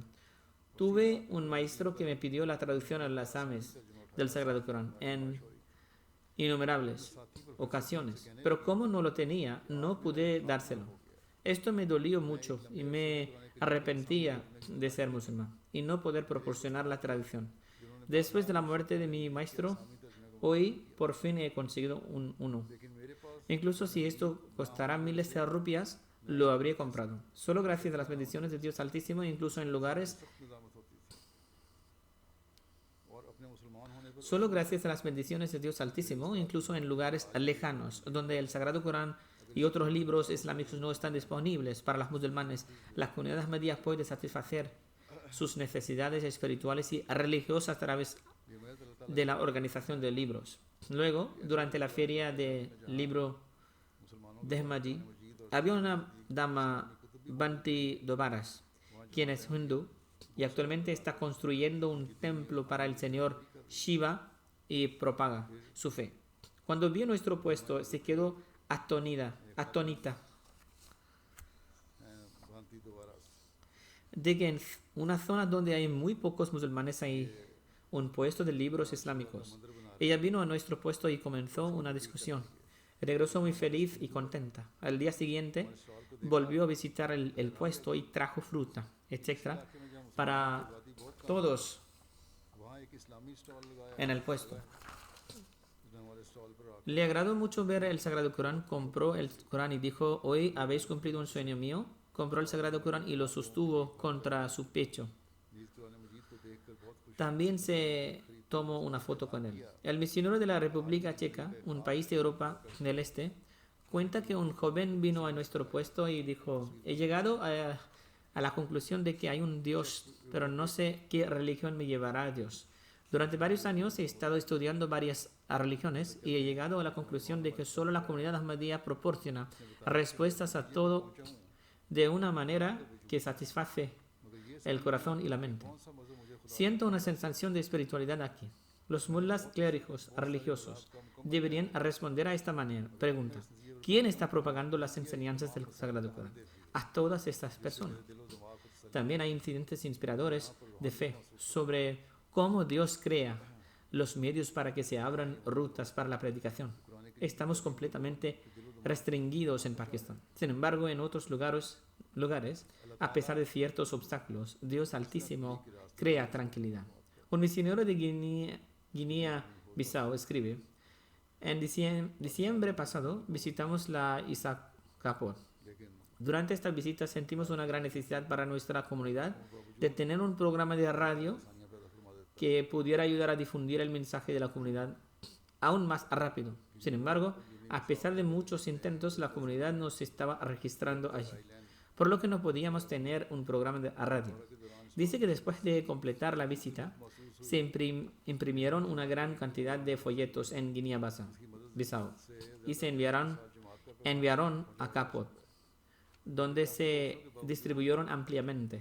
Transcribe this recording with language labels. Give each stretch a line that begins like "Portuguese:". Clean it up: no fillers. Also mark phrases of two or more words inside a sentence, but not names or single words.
Spanish: Tuve un maestro que me pidió la traducción a las asames del Sagrado Corán en innumerables ocasiones, pero como no lo tenía, no pude dárselo. Esto me dolió mucho y me arrepentía de ser musulmán y no poder proporcionar la traducción. Después de la muerte de mi maestro, Hoy por fin he conseguido uno.
Urdu: لیکن میرے پاس
Spanish: Incluso si esto costará miles de rupias, lo habría comprado. Solo gracias a las bendiciones de Dios Altísimo, incluso en lugares,
Urdu: سخت نظامت ہوتی تھی اور اپنے مسلمان ہونے پر
Spanish: solo gracias a las bendiciones de Dios Altísimo, incluso en lugares lejanos, donde el Sagrado Corán y otros libros islámicos no están disponibles para los musulmanes, la comunidad ahmadiyya puede satisfacer sus necesidades espirituales y religiosas a través
Urdu: یہ میں اللہ تعالیٰ
Spanish: de la organización de libros. Luego, durante la feria de libro
Urdu: مسلمانوں
Spanish: de Ahmadi, había una dama, Banti Dobaras, quien es hindú y actualmente está construyendo un templo para el señor Shiva y propaga su fe. Cuando vio nuestro puesto, se quedó atónita
Urdu: भांति दोबारा
Spanish: de que en una zona donde hay muy pocos musulmanes hay un puesto de libros islámicos. Ella vino a nuestro puesto y comenzó una discusión. Regresó muy feliz y contenta. Al día siguiente volvió a visitar el puesto y trajo fruta, etc. para todos
Urdu: وہاں ایک اسلامی اسٹال لگایا
Spanish: en el puesto.
Urdu: اس نے ہمارے اسٹال پر آکر
Spanish: Le agradó mucho ver el Sagrado Corán, compró el Corán y dijo, hoy habéis cumplido un sueño mío. Compró el Sagrado Corán y lo sostuvo contra su pecho.
Urdu: نیز قرآن مجید کو دیکھ کر بہت خوش
Spanish: También se tomó una foto con él. El misionero de la República Checa, un país de Europa del Este, cuenta que un joven vino a nuestro puesto y dijo, he llegado a la conclusión de que hay un Dios, pero no sé qué religión me llevará a Dios. Durante varios años he estado estudiando varias religiones y he llegado a la conclusión de que solo la comunidad ahmadiyya proporciona respuestas a todo de una manera que satisface el corazón y la mente.
Urdu: کون سا مذہب مجھے خدا
Spanish: Siento una sensación de espiritualidad aquí. Los mullas clérigos religiosos deberían responder a esta manera. Pregunta, ¿quién está propagando las enseñanzas del Sagrado Corán? A todas estas personas.
Urdu: دل و دماغ کو تسلی
Spanish: También hay incidentes inspiradores de fe sobre cómo Dios crea los medios para que se abran rutas para la predicación. Estamos completamente restringidos en Pakistán. Sin embargo, en otros lugares, a pesar de ciertos obstáculos, Dios Altísimo crea tranquilidad. Un misionero de Guinea-Bissau escribe, en diciembre pasado visitamos la Isakapur.
Urdu: लेकिन
Spanish: Durante esta visita sentimos una gran necesidad para nuestra comunidad de tener un programa de radio
Urdu: آسانیاں پیدا فرما دیتا
Spanish: que pudiera ayudar a difundir el mensaje de la comunidad aún más rápido. Sin embargo, a pesar de muchos intentos, la comunidad no se estaba registrando allí, por lo que no podíamos tener un programa de radio. Dice que después de completar la visita, se imprimieron una gran cantidad de folletos en Guinea-Bissau y se enviaron a Capot, donde se distribuyeron ampliamente.